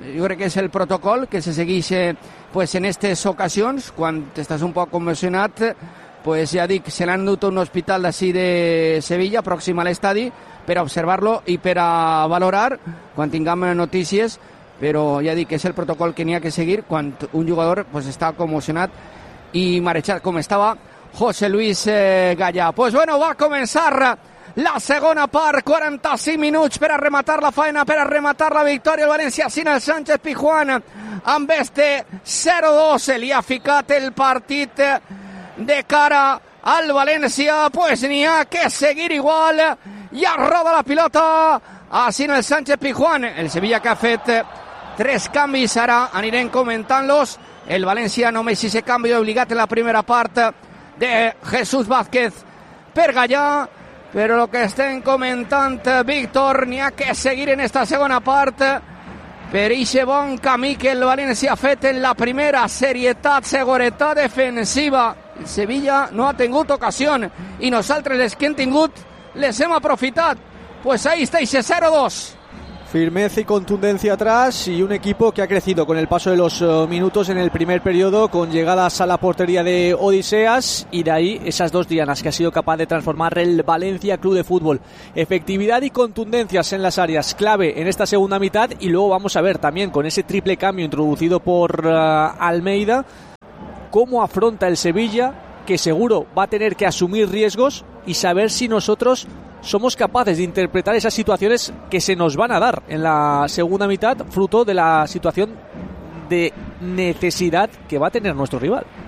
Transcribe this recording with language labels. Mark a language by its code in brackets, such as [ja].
[ca] Jo crec que és el protocol que se segueix pues, en aquestes ocasions, quan estàs un poc convulsionat, pues, ja dic, se l'han endut a un hospital d'ací de Sevilla, pròxim a l'estadi, per a observar-lo i per a valorar quan tinguem notícies, però ja dic que és el protocol que n'hi ha que seguir quan un jugador pues, està convulsionat i marejat com estava José Luis Gallà. Pues bueno, va començar la segona part, 45 minuts per a rematar la faena, per a rematar la victòria. El València sin el Sánchez Pizjuán amb este 0-2 li ha ficat el partit de cara al València. Pues n'hi ha que seguir igual i ha roda la pilota así en el Sánchez Pizjuán. El Sevilla que ha fet 3 canvis ara, anirem comentant-los. El València només si se canvi obligat en la primera part de Jesús Vázquez per Gallà, però el que estem comentant, Víctor, n'hi ha que seguir en esta segona part per ixe bon camí que el València ha fet en la primera. Serietat, seguretat defensiva. El Sevilla no ha tingut ocasió i nosaltres les que hem tingut les hem aprofitat. [es] Pues ahí está, [ca] ixe 0-2. [es] firmeza y contundencia atrás y un equipo que ha crecido con el paso de los minutos en el primer periodo, con llegadas a la portería de Odiseas, y de ahí esas dos dianas que ha sido capaz de transformar el Valencia Club de Fútbol. Efectividad y contundencias en las áreas clave en esta segunda mitad, y luego vamos a ver también con ese triple cambio introducido por Almeida cómo afronta el Sevilla, que seguro va a tener que asumir riesgos y saber si nosotros somos capaces de interpretar esas situaciones que se nos van a dar en la segunda mitad, fruto de la situación de necesidad que va a tener nuestro rival.